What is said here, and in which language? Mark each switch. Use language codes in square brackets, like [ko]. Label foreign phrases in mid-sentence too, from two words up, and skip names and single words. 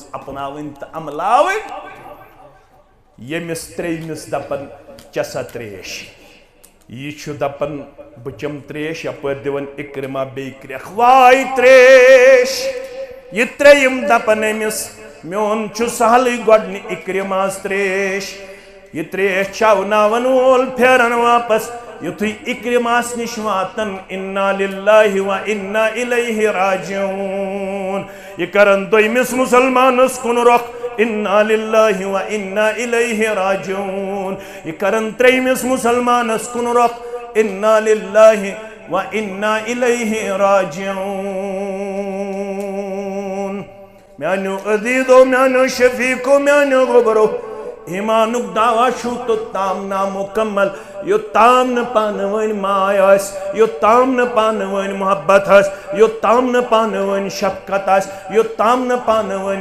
[ks] اپناوٕنۍ تہٕ عملاوٕنۍ ییٚمِس ترٛیٚیمِس دپن چےٚ سا ترٛیش یہ چھُ دپن بہٕ چٮ۪مہٕ ترٛیش یپٲرۍ دِوان اِکرما بیٚیہِ کرٛٮ۪کھ واے ترٛیش یہ ترٛیٚیِم دپن أمِس میون چھُ سہلٕے گۄڈنہِ اِکرماس ترٛیش یہ ترٛیش چاوناون وول پھیرن واپس یُتھُے اِکرماس نِش واتن [ar] اِنا لِلّٰہِ و اِنا اِلیہ راجعوٗن [ks] یہ کرن دوٚیمِس مُسلمانس کُن رۄخ [ar] اِنا لِلّٰہِ و اِنا اِلیہ راجعوٗن [ks] یہ کرن ترٛیٚیمِس مُسلمانس کُن رۄخ [ar] اِنا لِلّٰہِ و اِنا اِلیہ راجعوٗن [ks] میانیو عزیزو میانیو شفیقو میانیو غبرو ایمانُک دعویٰ چھُ توٚتام نامُکمل یوٚتام نہٕ پانہٕ ؤنۍ ماے آسہِ یوٚتام نہٕ پانہٕ ؤنۍ محبت آسہِ یوٚتام نہٕ پانہٕ ؤنۍ شفقت آسہِ یوٚتام نہٕ پانہٕ ؤنۍ